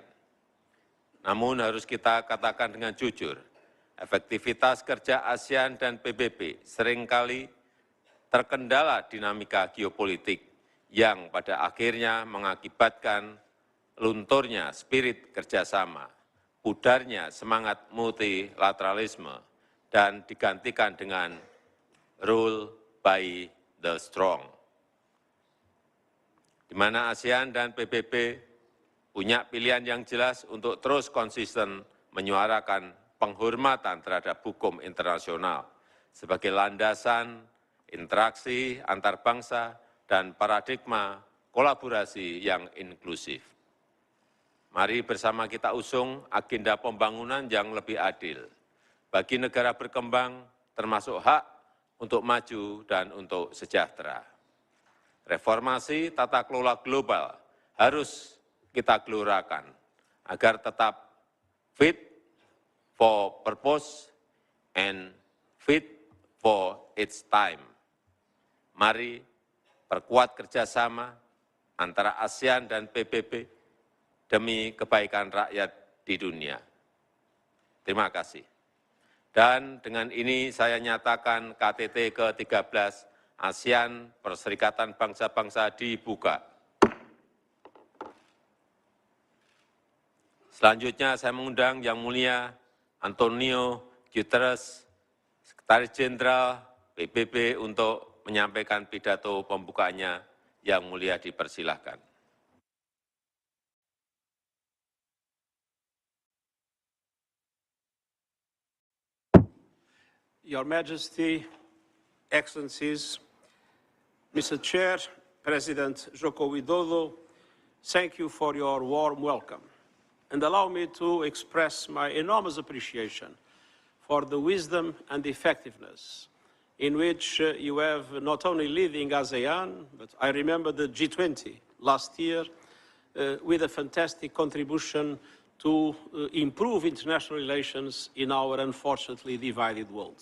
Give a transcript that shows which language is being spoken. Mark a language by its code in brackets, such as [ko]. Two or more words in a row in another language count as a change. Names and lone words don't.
[id] Namun harus kita katakan dengan jujur, efektivitas kerja ASEAN dan PBB seringkali terkendala dinamika geopolitik yang pada akhirnya mengakibatkan lunturnya spirit kerjasama, pudarnya semangat multilateralisme, dan digantikan dengan [en] rule by the strong, [id] di mana ASEAN dan PBB punya pilihan yang jelas untuk terus konsisten menyuarakan penghormatan terhadap hukum internasional sebagai landasan interaksi antar bangsa dan paradigma kolaborasi yang inklusif. Mari bersama kita usung agenda pembangunan yang lebih adil bagi negara berkembang, termasuk hak untuk maju dan untuk sejahtera. Reformasi tata kelola global harus kita gelorakan agar tetap [en] fit for purpose and fit for its time. [id] Mari perkuat kerjasama antara ASEAN dan PBB demi kebaikan rakyat di dunia. Terima kasih. Dan dengan ini saya nyatakan KTT ke-13 ASEAN Perserikatan Bangsa-Bangsa dibuka. Selanjutnya saya mengundang Yang Mulia Antonio Guterres, Sekretaris Jenderal PBB untuk menyampaikan pidato pembukaannya. Yang Mulia dipersilahkan. [en] Your Majesty, Excellencies, Mr. Chair, President Joko Widodo, thank you for your warm welcome, and allow me to express my enormous appreciation for the wisdom and effectiveness in which you have not only leading ASEAN, but I remember the G20 last year with a fantastic contribution to improve international relations in our unfortunately divided world.